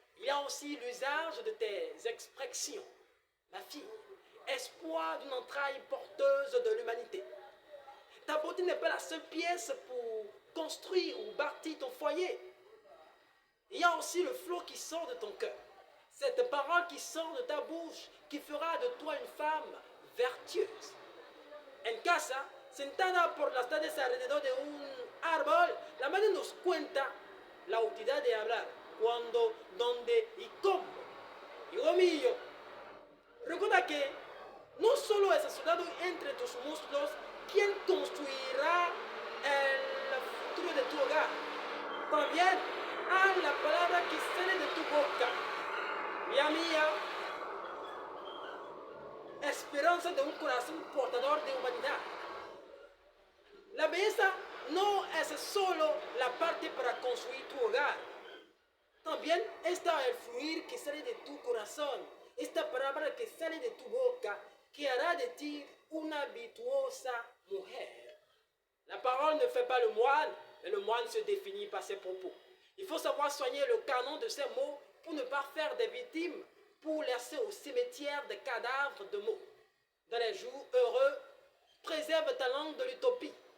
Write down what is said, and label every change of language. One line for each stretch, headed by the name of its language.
French: Il y a aussi l'usage de tes expressions. Ma fille, espoir d'une entraille porteuse de l'humanité. Ta beauté n'est pas la seule pièce pour construire ou bâtir ton foyer. Il y a aussi le flot qui sort de ton cœur. Cette parole qui sort de ta bouche qui fera de toi une femme vertueuse.
Spanish: En casa, sentada por las tardes alrededor de un árbol, la madre nos cuenta la utilidad de hablar, cuándo, dónde y cómo. Hijo mío, recuerda que no solo es el soldado entre tus muslos quien construirá el futuro de tu hogar, también a la palabra que sale de tu boca. Mía mía, esperanza de un corazón portador de humanidad. La belleza no es solo la parte para construir tu hogar. También está el fluir que sale de tu corazón, esta palabra que sale de tu boca, que hará de ti una virtuosa mujer.
French: La parole ne fait pas le moine, mais le moine se définit par ses propos. Il faut savoir soigner le canon de ces mots pour ne pas faire des victimes, pour laisser au cimetière des cadavres de mots. Dans les jours heureux, préserve ta langue de l'utopie.